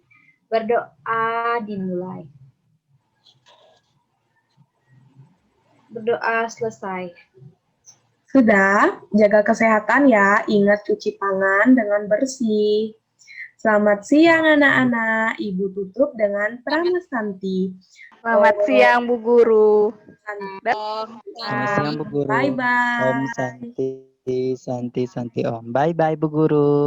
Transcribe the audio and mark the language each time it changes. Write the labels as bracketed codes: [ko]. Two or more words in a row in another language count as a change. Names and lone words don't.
[id] Berdoa dimulai. Berdoa selesai. Sudah, jaga kesehatan ya. Ingat cuci tangan dengan bersih. Selamat siang anak-anak. Ibu tutup dengan Pramasanti. Selamat siang, Bu Guru. Selamat siang, Bu Guru. Bye-bye. [sa] Om Santi, Santi, Santi Om. [id] Bye-bye, Bu Guru.